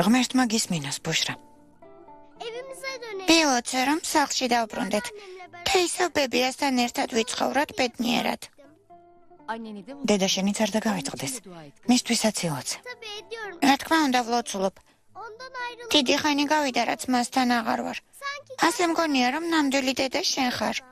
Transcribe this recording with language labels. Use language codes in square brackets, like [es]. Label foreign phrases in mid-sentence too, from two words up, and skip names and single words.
[ka] ღმერთმა გისმინოს ბუშრა. [tr] Evimize dönelim. [ka] პილოტზე რომ სახლში დავბრუნდეთ. [tr] Annemle beraber. [ka] და ისევ ბებიასთან ერთად ვიცხოვროთ ბედნიერად. [tr] Anneni de [ka] დედა შენიც არ დაგავიწყდეს. [tr] dua et. [ka] მისთვისაც ილოცე. [tr] Tabii ediyorum. [ka] რა თქმა უნდა ვლოცულობ. [tr] Ondan ayrılıp [ka] დიდი ხანი გავიდა რაც მასთან აღარ ვარ. [tr] sanki [ka] ასე მგონია რომ ნამდვილი დედა შენ ხარ.